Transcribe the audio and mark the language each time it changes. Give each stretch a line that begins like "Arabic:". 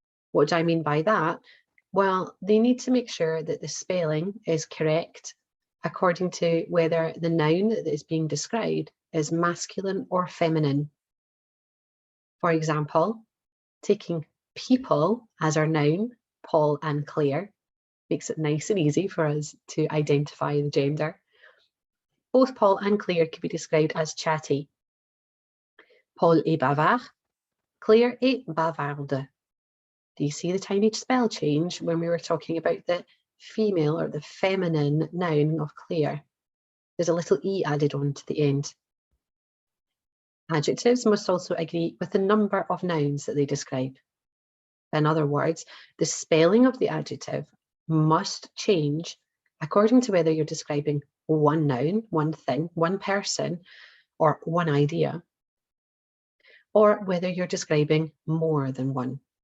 English: What do I mean by that? Well, they need to make sure that the spelling is correct according to whether the noun that is being described is masculine or feminine. For example, taking people as our noun, Paul and Claire, makes it nice and easy for us to identify the gender. Both Paul and Claire can be described as chatty.
French: Paul est bavard, Claire est bavarde.
English: Do you see the tiny spell change when we were talking about the female or the feminine noun of Claire? There's a little E added on to the end. Adjectives must also agree with the number of nouns that they describe. In other words, the spelling of the adjective must change according to whether you're describing one noun, one thing, one person, or one idea, or whether you're describing more than one.